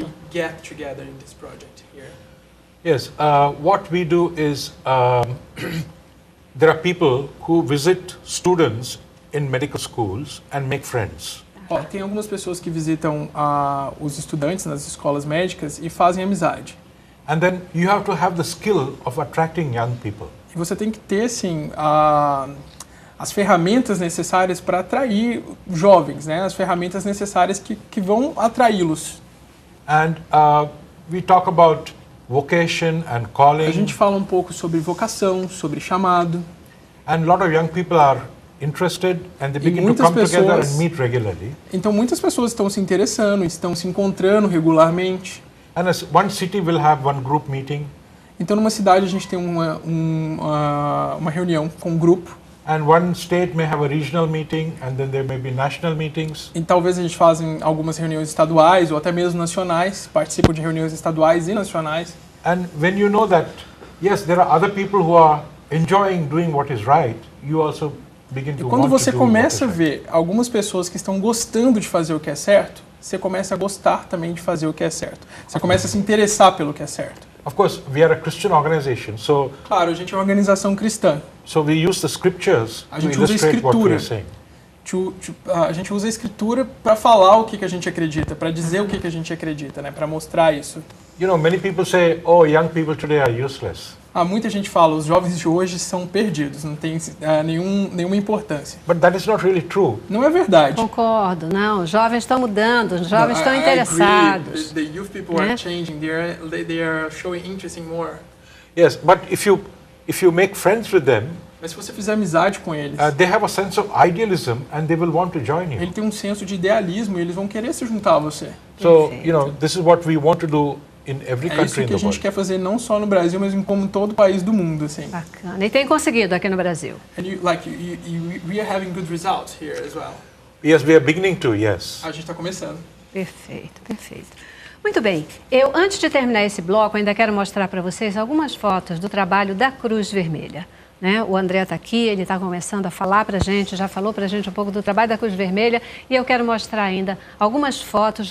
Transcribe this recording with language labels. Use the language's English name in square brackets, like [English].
[English] they get together in this project here? Yes, what we do is there are people who visit students in medical schools and make friends. [Portuguese] Tem algumas pessoas que visitam os estudantes nas escolas médicas e fazem amizade. [English] And then you have to have the skill of attracting young people. [Portuguese] E você tem que ter, assim, as ferramentas necessárias para atrair jovens, né? As ferramentas necessárias que vão atraí-los. [English] And we talk about vocation and calling. [Portuguese] A gente fala um pouco sobre vocação, sobre chamado. [English] And a lot of young people are interested and they begin to come together and meet regularly. [Portuguese] Então muitas pessoas estão se interessando, estão se encontrando regularmente. [English] And one city will have one group meeting. [Portuguese] Então numa cidade a gente tem uma reunião com um grupo. [English] And one state may have a regional meeting and then there may be national meetings. [Portuguese] E talvez a gente faça algumas reuniões estaduais ou até mesmo nacionais, participam de reuniões estaduais e nacionais. [English] And when you know that yes, there are other people who are enjoying doing what is right, you also begin to want to do what is right. [Portuguese] E quando você começa a ver algumas pessoas que estão gostando de fazer o que é certo, você começa a gostar também de fazer o que é certo. Você começa a se interessar pelo que é certo. [English] Of course, we are a Christian organization, so [Portuguese] claro, a gente é uma organização cristã. [English] So we use the scriptures to illustrate what we are saying. [Portuguese] A gente usa a escritura para falar o que a gente acredita, para dizer o que a gente acredita, né? Para mostrar isso. [English] You know, many people say, "Oh, young people today are useless." [Portuguese] Muita gente fala, os jovens de hoje são perdidos, não tem nenhuma importância. [English] But that is not really true. [Portuguese] Não é verdade. Concordo, não. Os jovens estão mudando, os jovens estão interessados. [English] The youth people are changing. They are showing interest in more. Yes, but if you make friends with them, [Portuguese] mas se você fizer amizade com eles, [English] they have a sense of idealism and they will want to join you. [Portuguese] Ele tem um senso de idealismo e eles vão querer se juntar a você. [English] So, you know, this is what we want to do in every country in the world. [Portuguese] É isso que a gente quer fazer não só no Brasil, mas em como todo país do mundo, assim. Bacana. E tem conseguido aqui no Brasil. [English] And we are having good results here as well. Yes, we are beginning to. Yes. [Portuguese] A gente está começando. Perfeito, perfeito. Muito bem. Eu, antes de terminar esse bloco, ainda quero mostrar para vocês algumas fotos do trabalho da Cruz Vermelha. Né? O André está aqui, ele está começando a falar para a gente, já falou para a gente um pouco do trabalho da Cruz Vermelha e eu quero mostrar ainda algumas fotos.